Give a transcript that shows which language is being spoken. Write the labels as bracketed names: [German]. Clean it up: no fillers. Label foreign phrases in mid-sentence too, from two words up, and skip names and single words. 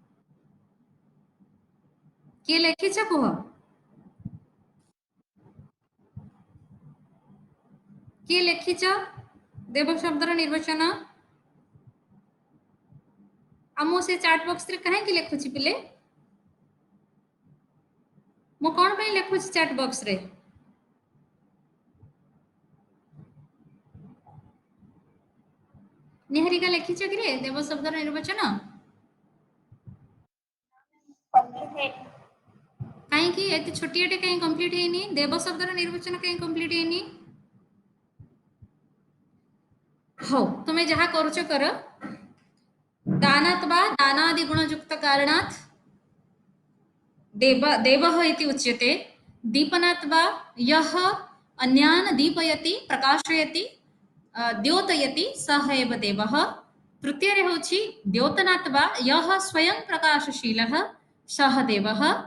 [Odia] କିଏ ଲେଖିଛ କୁହ କିଏ ଲେଖିଛ ଦେବ ଶବ୍ଦର ନିର୍ବାଚନ ଆଉ ମୁଁ ସେ [English] chat box [Odia] ରେ କାହିଁକି ଲେଖୁଛି ପିଲେ ମୁଁ କଣ ପାଇଁ ଲେଖୁଛି [English] chat box [Odia] ରେ ନିହାରିକା ଲେଖିଛ କିରେ ଦେବ ଶବ୍ଦର ନିର୍ବାଚନ କାହିଁକି ଏତେ ଛୋଟିଆଟେ କାହିଁ କମ୍ପ୍ଲିଟ୍ ହେଇନି ଦେବ ଶବ୍ଦର ନିର୍ବାଚନ କାହିଁ କମ୍ପ୍ଲିଟ୍ ହେଇନି ହଉ ତୁମେ ଯାହା କରୁଛ କର [Sanskrit] दानात् वा दानादि गुणयुक्त कारणात् देवः इति उच्यते दीपनात् वा यः अन्यान् दीपयति प्रकाशयति द्योतयति सः एव देवः [Odia] ତୃତୀୟରେ ହଉଛି [Sanskrit] द्योतनात् वा यः स्वयं प्रकाशशीलः सः देवः